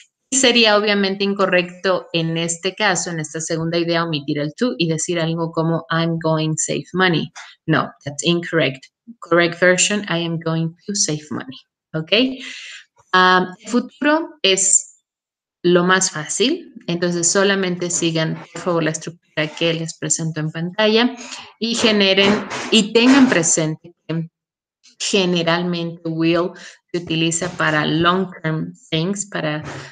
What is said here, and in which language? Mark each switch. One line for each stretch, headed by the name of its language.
Spanish: Sería obviamente incorrecto en este caso, en esta segunda idea, omitir el to y decir algo como
English: I'm going to save money. No, that's incorrect. Correct version, I am going to save money. ¿Ok?
Spanish: El futuro es lo más fácil, entonces solamente sigan, por favor, la estructura que les presento en pantalla y generen y tengan presente que generalmente will se utiliza para long-term things, para